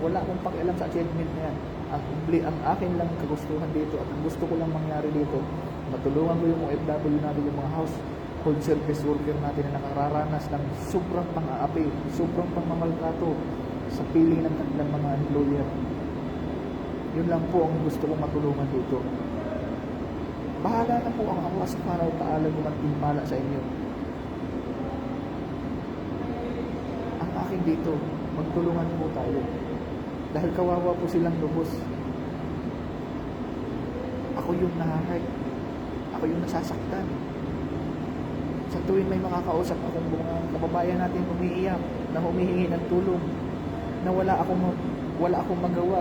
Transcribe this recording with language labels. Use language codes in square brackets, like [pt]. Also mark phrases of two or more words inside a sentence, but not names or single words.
[tl] Wala akong pakialam sa achievement na yan. Ang akin lang kagustuhan dito at ang gusto ko lang mangyari dito, matulungan ko yung OFW natin, yung mga household service worker natin na nakararanas ng sobrang pang-aapi, sobrang pangmamaltrato sa piling ng kanilang mga employer. Yun lang po ang gusto kong matulungan dito. Bahala na po ang Allah [ar] سبحانه وتعالى [tl] kung magtimpala sa inyo. Ang akin dito, magtulungan po tayo. Dahil kawawa po silang lubos. Ako yung nahahay. Ako yung nasasaktan. Sa tuwing may makakausap akong mga kababayan natin umiiyak, na humihingi ng tulong, na wala akong magawa.